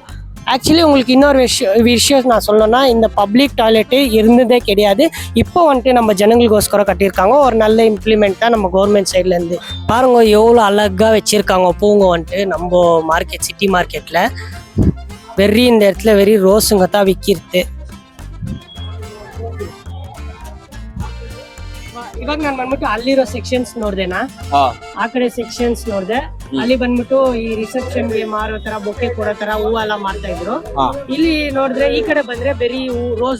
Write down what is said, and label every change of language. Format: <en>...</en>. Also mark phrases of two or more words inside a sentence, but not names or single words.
<ta>ஆக்சுவலி உங்களுக்கு இன்னொரு விஷயம் நான் சொல்லணும்னா, இந்த</ta> <en>public toilet</en> <ta>இருந்ததே கிடையாது. இப்போ வந்துட்டு நம்ம ஜனங்களுக்கோஸ்கரம் கட்டியிருக்காங்க. ஒரு நல்ல இம்ப்ளிமெண்ட் தான் நம்ம</ta> <en>government sideலேருந்து.</en> <ta>பாருங்க எவ்வளோ அழகாக வச்சுருக்காங்க பூங்க வந்துட்டு நம்ம மார்க்கெட்,</ta> <en>city marketல்.</en> <ta>இந்த இடத்துல ரோஸுங்க தான் விற்கிறது.</ta> <kn>ಇವಾಗ ನಾನು ಬಂದ್ಬಿಟ್ಟು ಅಲ್ಲಿರೋ ಸೆಕ್ಷನ್ಸ್ ನೋಡ್ದೆನಾ, ಆ ಕಡೆ ಸೆಕ್ಷನ್ಸ್ ನೋಡ್ದೆ. ಅಲ್ಲಿ ಬಂದ್ಬಿಟ್ಟು ಈ ರಿಸೆಪ್ಷನ್ ಗೆ ಮಾರೋ ತರ, ಬೊಕ್ಕೆ ಕೊಡೋ ತರ ಹೂವೆಲ್ಲ ಮಾರ್ತಾ ಇದ್ರು. ಇಲ್ಲಿ ನೋಡಿದ್ರೆ ಈ ಕಡೆ ಬಂದ್ರೆ ಬರೀ ರೋಸ್.</kn>